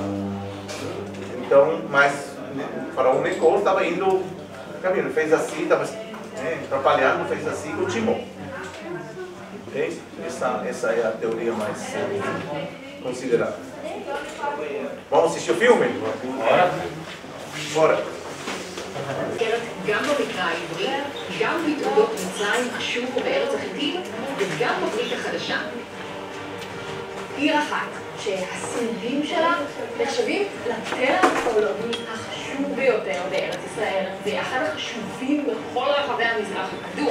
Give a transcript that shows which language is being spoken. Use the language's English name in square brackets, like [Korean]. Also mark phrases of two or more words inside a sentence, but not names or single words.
[Portuguese] Então, mas o faraó Neco estava indo no caminho, fez assim, estava atrapalhando, fez assim e continuou. Okay? Essa é a teoria mais considerada. Vamos assistir o filme? Bora! Bora! [Hebrew] מתוארת גם במקרא העברי, גם בתעודות מצרים, אשור וארץ החיתים, וגם בברית החדשה. עיר אחת שהשרידים שלה נחשבים לתל הארכיאולוגי החשוב ביותר בארץ ישראל, ואחד החשובים בכל רחבי המזרח הקדום.